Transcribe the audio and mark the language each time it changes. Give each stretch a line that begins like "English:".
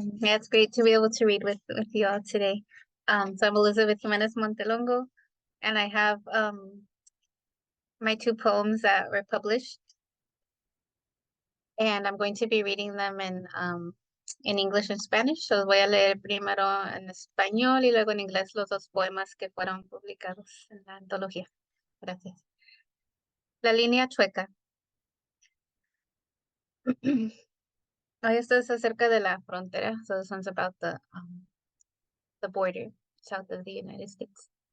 English: Yeah, it's great to be able to read with you all today. So I'm Elizabeth Jimenez Montelongo, and I have my two poems that were published, and I'm going to be reading them in English and Spanish.
Spanish: So voy a leer primero en español y luego en inglés los dos poemas que fueron publicados en la antología. Gracias. La línea chueca. Esto es acerca de la frontera.
English: So this one's about the border south of the United States.